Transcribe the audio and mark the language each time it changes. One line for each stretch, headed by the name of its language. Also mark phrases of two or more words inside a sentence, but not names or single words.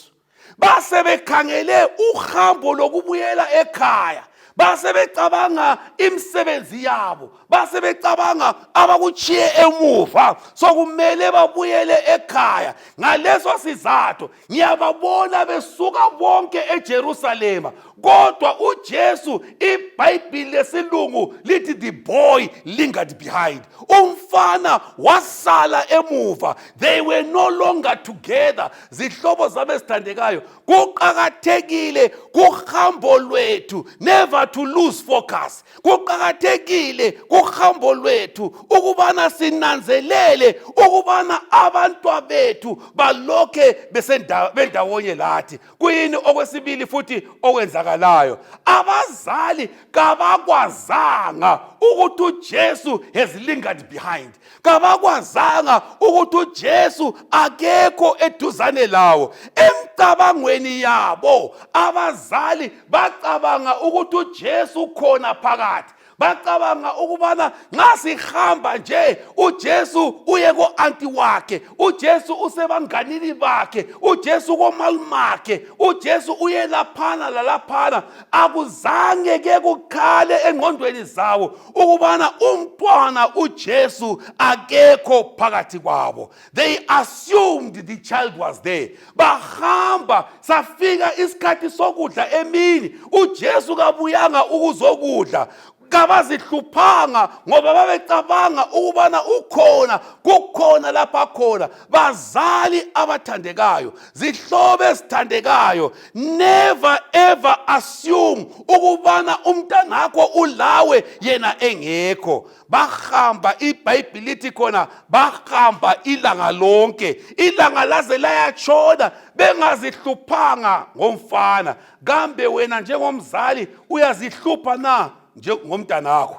North Ndebele: Base bekhangele uhambo lokubuyela ekhaya, base becabanga imisebenzi yabo, base becabanga abakuchiye emuva sokumele babuyele ekhaya. Ngaleso sizathu ngiyababona besuka bonke eJerusalema, kodwa uJesu iBhayibheli lesilungu lithi
English: the boy lingered behind.
North Ndebele: Umfana wasala emuva.
English: They were no longer together.
North Ndebele: Zihlobo zami ezithandekayo, kuqakathekile kuhambo lwethu
English: never to lose focus.
North Ndebele: Kuqakathekile kuhambo lwethu ukubana sinanzelele ukubana abantwa bethu balokhe bendawonye lathi. Kuyini okwesibili futhi okwenzakalayo? Abazali kabakwazanga ukuthi uJesu
English: has lingered behind.
North Ndebele: Kabakwazanga ukuthi uJesu akekho eduzane lawo. Emcabangweni yabo abazali bacabanga ukuthi uJesu khona phakathi. Bacabanga ukubana nxa sihamba nje uJesu uye ko-anti wakhe, uJesu usebanganini bakhe, uJesu komalumakhe, uJesu uye laphana lalaphana. Akuzange ke kukhale engqondweni zawo ukubana umntwana uJesu akekho phakathi kwabo.
English: They assumed the child was there.
North Ndebele: Bahamba safika isikhathi sokudla emini, uJesu kabuyanga ukuzokudla. Kabazihluphanga ngoba babecabanga ukubana kukhona lapha khona. Bazali abathandekayo, zihlobo ezithandekayo,
English: never ever assume
North Ndebele: ukubana umntanakho ulawe yena engekho. Bahamba, iBhayibheli lithi khona bahamba ilanga lonke, ilanga laze layatshona bengazihluphanga ngomfana. Kambe wena njengomzali uyazihlupha na ngomntanakho?